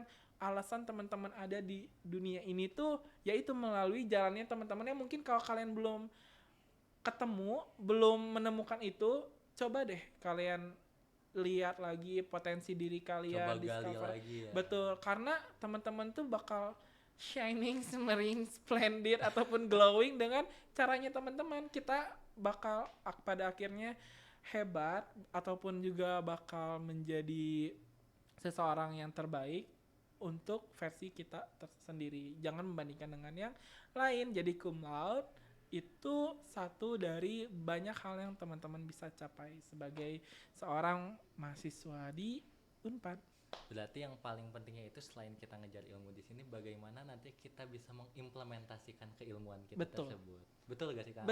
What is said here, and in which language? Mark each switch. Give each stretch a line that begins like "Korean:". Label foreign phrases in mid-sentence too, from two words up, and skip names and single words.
Indonesian: Alasan teman-teman ada di dunia ini tuh yaitu melalui jalannya teman-teman, yang mungkin kalau kalian belum ketemu, belum menemukan itu, coba deh kalian lihat lagi potensi diri kalian, Coba gali discover. lagi ya. Betul, karena teman-teman tuh bakal
English: shining, shimmering, splendid
Indonesian: ataupun glowing dengan caranya teman-teman. Kita bakal pada akhirnya hebat ataupun juga bakal menjadi seseorang yang terbaik untuk versi kita tersendiri. Jangan membandingkan dengan yang lain. Jadi
Latin: cum laude
Indonesian: itu satu dari banyak hal yang teman-teman bisa capai sebagai seorang mahasiswa di Unpad. Berarti yang paling pentingnya itu selain kita ngejar ilmu di sini, bagaimana nanti kita bisa mengimplementasikan keilmuan kita Betul. tersebut. Betul gak sih Kang?